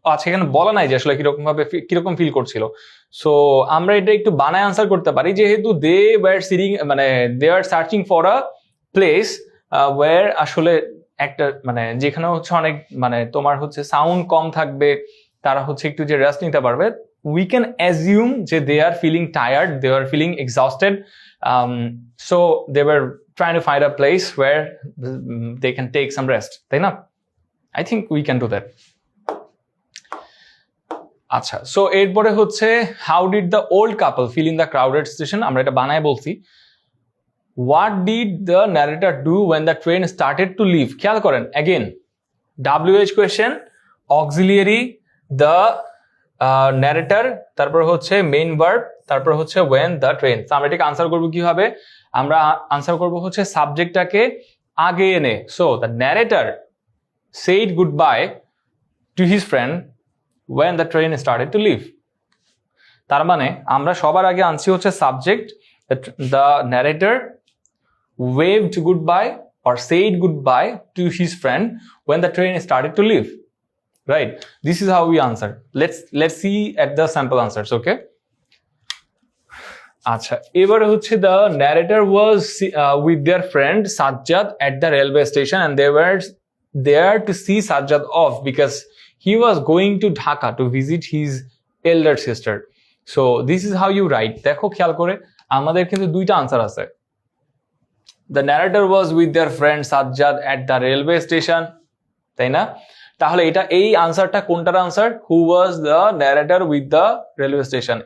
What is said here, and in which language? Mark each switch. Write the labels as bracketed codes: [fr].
[bn] আচ্ছা, এখানে বলা নাই যে আসলে কিরকম ফিল করছিল। সো আমরা এটা একটু বানায় আনসার করতে পারি, যেহেতু [en] they were sitting, [bn] মানে দে আর searching for a place where, আসলে একটা মানে যেখানে হচ্ছে অনেক মানে তোমার হচ্ছে সাউন্ড কম থাকবে, তারা হচ্ছে একটু যে রেস্ট নিতে পারবে। [en] We can assume যে they are feeling tired, they are feeling exhausted, so they were trying to find a place where they can take some rest, তাই না? I think we can do that. আচ্ছা, so এরপরে হচ্ছে how did the old couple feel in the crowded station? [bn] আমরা এটা বানায় বলছি। [en] What did the narrator do when the train started to leave? [bn] খেয়াল করেন, again WH question, auxiliary, the narrator, তারপর হচ্ছে মেইন ভার্ব, তারপর হচ্ছে when the train। আমরা এটাকে আনসার করবো কিভাবে? আমরা আনসার করবো হচ্ছে সাবজেক্টটাকে আগে এনে। [en] So the narrator said goodbye to his friend when the train started to leave। [bn] তার মানে আমরা সবার আগে আনছি হচ্ছে subject, [en] the narrator waved goodbye or said goodbye to his friend when the train started to leave, right? This is how we answer. Let's see at the sample answers, okay? আচ্ছা, এবারে হচ্ছে the narrator was with their friend Sajjad at the railway station and they were there to see Sajjad off because he was going to Dhaka to visit his elder sister. So this is how you write. [bn] দেখো খেয়াল করে, আমাদের কিন্তু দুইটা answer আছে। [en] The narrator was with their friend Sajjad at the railway station, তাই না? [bn] তাহলে এটা এই আনসারটা কোনটার answer? [en] Who was the narrator with the railway station.